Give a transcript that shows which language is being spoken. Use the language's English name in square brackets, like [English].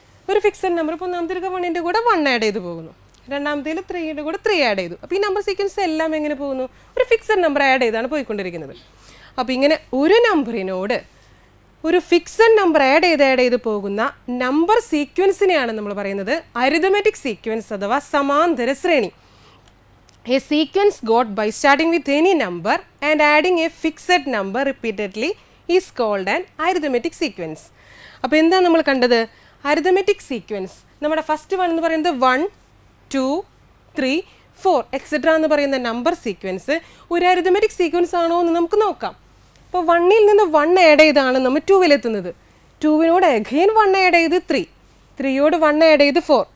[Malayalam] ഒരു fixed number, ഇപ്പോൾ ഒന്നാമത്തെ 1ൻ്റെ കൂടെ 1 ആഡ് ചെയ്ത് പോകുന്നു, രണ്ടാമത്തേൽ 3യുടെ കൂടെ 3 ആഡ് ചെയ്തു. അപ്പോൾ ഈ നമ്പർ സീക്വൻസ് എല്ലാം എങ്ങനെ പോകുന്നു, ഒരു ഫിക്സഡ് നമ്പർ ആഡ് ചെയ്താണ് പോയിക്കൊണ്ടിരിക്കുന്നത്. അപ്പോൾ ഇങ്ങനെ ഒരു നമ്പറിനോട് ഒരു ഫിക്സഡ് നമ്പർ ആഡ് ചെയ്ത് പോകുന്ന നമ്പർ സീക്വൻസിനെയാണ് നമ്മൾ പറയുന്നത് അരിതമെറ്റിക് സീക്വൻസ് അഥവാ സമാന്തര ശ്രേണി. [English] A sequence got by starting with any number and adding a fixed number repeatedly is called an arithmetic sequence. [Malayalam] അപ്പോൾ എന്താ നമ്മൾ കണ്ടത്, അരിതമെറ്റിക് സീക്വൻസ്. നമ്മുടെ ഫസ്റ്റ് വൺ എന്ന് പറയുന്നത് 1, 2, 3, 4 എക്സെട്ര എന്ന് പറയുന്ന നമ്പർ സീക്വൻസ് ഒരു അരിതമെറ്റിക് സീക്വൻസ് ആണോ എന്ന് നമുക്ക് നോക്കാം. അപ്പോൾ 1ൽ നിന്ന് 1 ആഡ് ചെയ്താണ് നമ്മൾ 2വിലെത്തുന്നത്. 2വിനോട് അഗെയിൻ 1 ആഡ് ചെയ്ത് 3, 3യോട് 1 ആഡ് ചെയ്ത് 4.